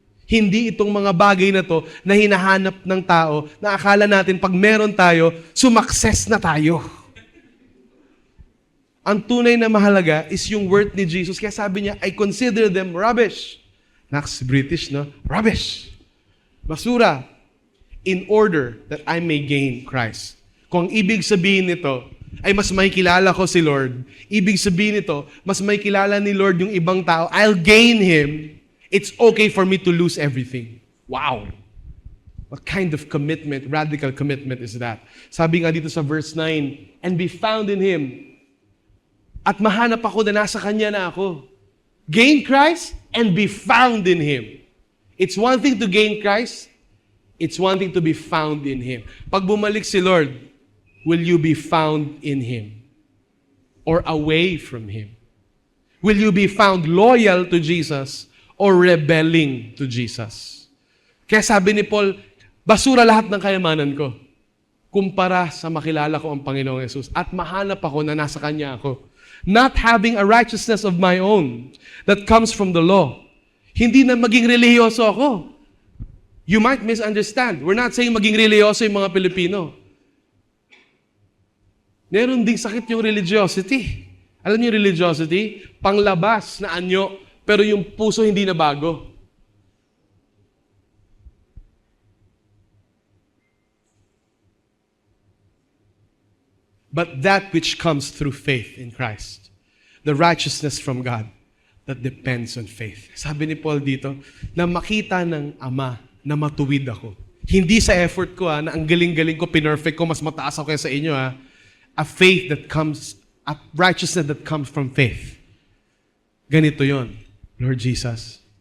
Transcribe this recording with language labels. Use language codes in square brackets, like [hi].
[tl] Hindi itong mga bagay na to na hinahanap ng tao na akala natin pag meron tayo, sumakses na tayo. Ang tunay na mahalaga is yung worth ni Jesus. Kaya sabi niya, [en] I consider them rubbish. [tl] Nax, British, no? [en] Rubbish. [tl] Basura. [en] In order that I may gain Christ. [tl] Kung ibig sabihin nito ay mas makikilala ko si Lord, ibig sabihin nito, mas makikilala ni Lord yung ibang tao, [en] I'll gain Him, it's okay for me to lose everything. Wow! What kind of commitment, radical commitment is that? [tl] Sabi nga dito sa verse 9, [en] and be found in Him. [tl] At mahanap ako na nasa Kanya na ako. [en] Gain Christ and be found in Him. It's one thing to gain Christ, it's one thing to be found in Him. [tl] Pag bumalik si Lord, [en] will you be found in Him? Or away from Him? Will you be found loyal to Jesus or rebelling to Jesus? [tl] Kaya sabi ni Paul, basura lahat ng kayamanan ko kumpara sa makilala ko ang Panginoong Yesus at mahanap ako na nasa Kanya ako. [en] Not having a righteousness of my own that comes from the law. [tl] Hindi na maging relihiyoso ako. [en] You might misunderstand. We're not saying [tl] maging relihiyoso yung mga Pilipino. Meron ding sakit yung religiosity. Alam niyo yung religiosity? Panglabas na anyo, pero yung puso hindi na bago. [en] But that which comes through faith in Christ, the righteousness from God, that depends on faith. [tl] Sabi ni Paul dito, na makita ng Ama na matuwid ako. Hindi sa effort ko na ang galing-galing ko, pinerfect ko, mas mataas ako kaya sa inyo [en] a faith that comes, a righteousness that comes from faith. [tl] Ganito yon, Lord Jesus.